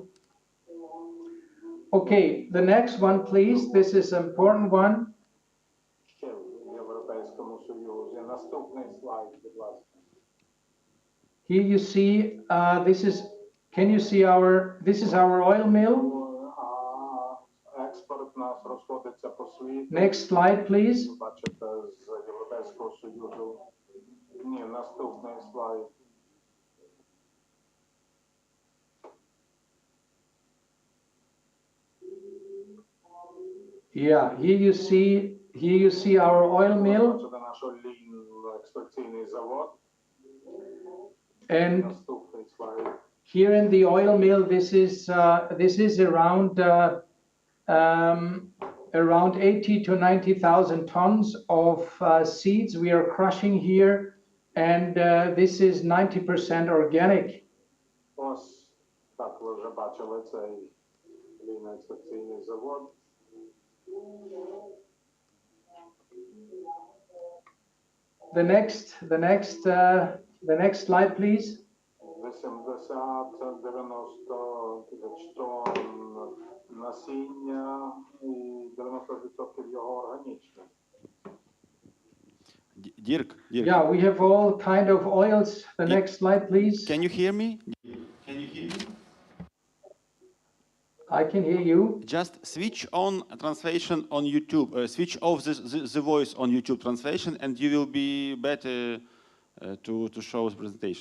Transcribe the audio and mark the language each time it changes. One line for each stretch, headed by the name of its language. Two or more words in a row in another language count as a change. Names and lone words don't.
English: Okay, the next one, please. This is an important one. Here you see, this is our oil mill.
Ukrainian: розходиться по світу.
English: Next slide, please.
Ukrainian: Ви бачите з Європейського Союзу. Ні, наступний слайд.
English: Yeah, here you see our oil mill.
Ukrainian: Бачите наш олійно-екстракційний завод.
English: And
Ukrainian: Наступний слайд.
English: here in the oil mill, this is around 80 to 90,000 tons of seeds we are crushing here, and this is 90% organic.
Ukrainian: Ось так ви вже бачили цей олійно-екстракційний завод.
English: The next slide, please.
Ukrainian: 80-90 тисяч тонн насіння і 90% його органічне.
English: Dirk, Yeah, we have all kind of oils. The next slide, please. can you hear me? Can you hear me? I can hear you. Just switch on translation on YouTube. Switch off the voice on YouTube translation, and you will be better to show the presentation.